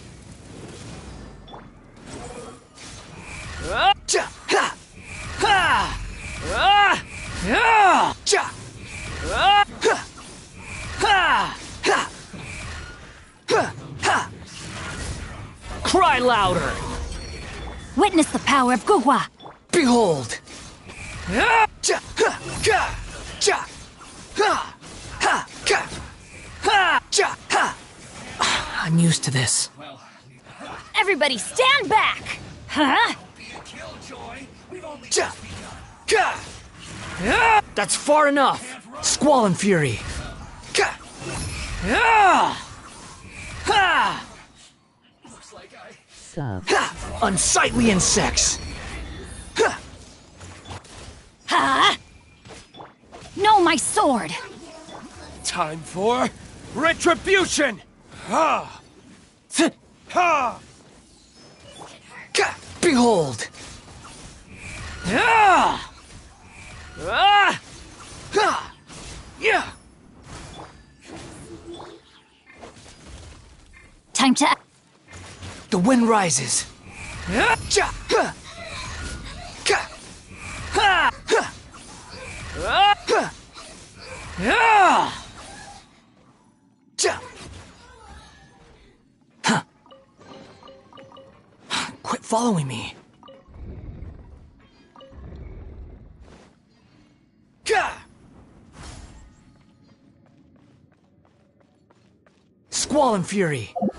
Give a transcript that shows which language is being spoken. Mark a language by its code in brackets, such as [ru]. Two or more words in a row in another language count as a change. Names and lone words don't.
[en] Ah! Ja! Ha! Ha! Ah! Ja! Ja! Ah! Ha! Ha! Ha! Ha! Ha! Cry louder! Witness the power of Gugwa. Behold! Ah, cha, ha, ka, cha, ha, ha, ka, ha, cha, ha. I'm used to this. Everybody stand back! Huh? Cha, ka. Ah, That's far enough! Squall and fury. Ka. Ah. Ha. Sup. Ha. Unsightly insects. Ha. Huh? No, my sword! Time for retribution! Ha! Th- Ha! Ka. Behold! Ah! Ah! Ha! Yeah! Time to... The wind rises. Ah! Cha! Ha! Ka! Ha! Ha! Ah! Ha! Ah! Cha! Huh. Quit following me. Ka! Squall and fury.